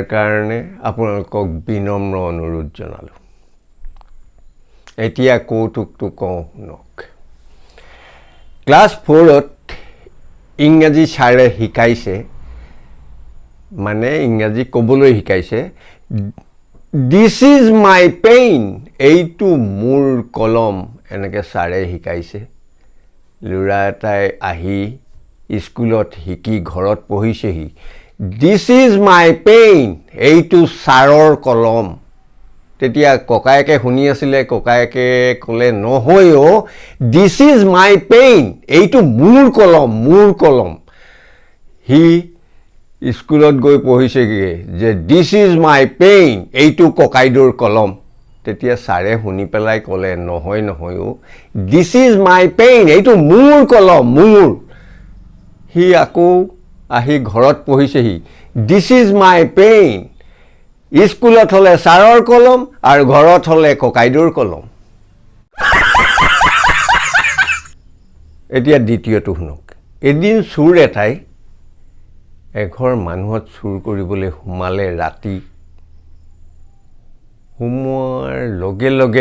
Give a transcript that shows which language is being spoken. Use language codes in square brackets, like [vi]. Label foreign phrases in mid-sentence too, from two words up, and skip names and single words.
[as] কাৰণে আপোনালোকক বিনম্ৰ অনুৰোধ জনালো এতিয়া কৌতুকটো কওঁ শুনক ক্লাছ 4ত ইংৰাজী ছাৰে শিকাইছে মানে ইংৰাজী ক'বলৈ শিকাইছে [en] this is my pen [as] এইটো মোৰ কলম এনেকৈ ছাৰে শিকাইছে ল'ৰা এটাই আহি স্কুলত শিকি ঘৰত পঢ়িছেহি [en] this is my pen [as] এইটো ছাৰৰ কলম তেতিয়া ককায়েকে শুনি আছিলে ককায়েকে ক'লে নহয় [en] this is my pen [as] এইটো মোৰ কলম হি স্কুলত গৈ পঢ়িছেগৈ যে [en] this is my pen [as] এইটো ককাইদেউৰ কলম তেতিয়া ছাৰে শুনি পেলাই ক'লে নহয় [en] this is my pen [as] এইটো মোৰ কলম হি আকৌ আহি ঘৰত পঢ়িছেহি [en] this is my pen [as] স্কুলত হ'লে ছাৰৰ কলম আৰু ঘৰত হ'লে ককাইদেউৰ কলম এতিয়া দ্বিতীয়টো শুনক এদিন চোৰ এটাই এঘৰ মানুহত চুৰ কৰিবলৈ সোমালে ৰাতি সোমোৱাৰ লগে লগে